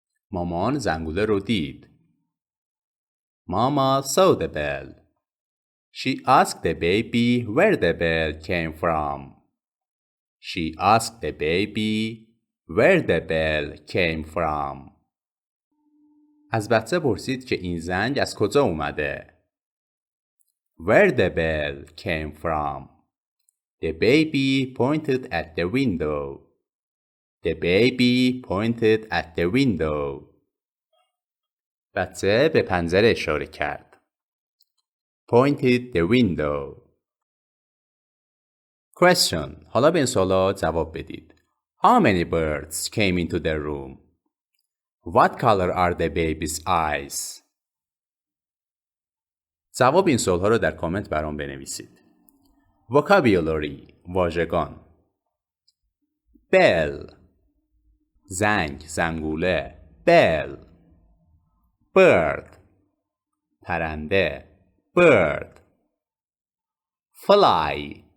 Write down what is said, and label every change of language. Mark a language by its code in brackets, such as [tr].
[fa] مامان زنگوله رو دید. [en] Mama saw the bell. She asked the baby where the bell came from. She asked the baby where the bell came from. [fa] از بچه پرسید که این زنگ از کجا اومده. [en] Where the bell came from. The baby pointed at the window. The baby pointed at the window. [fa] بچه به پنجره اشاره کرد. [en] Pointed the window. Question. [fa] حالا به این سوالا جواب بدید. [en] How many birds came into the room? What color are the baby's eyes? [fa] جواب این سوالها رو در کامنت برام بنویسید. [en] Vocabulary. واژگان. Bell. [fa] زنگ، زنگوله. [en] Bell. Bird. پرنده. Bird. Fly.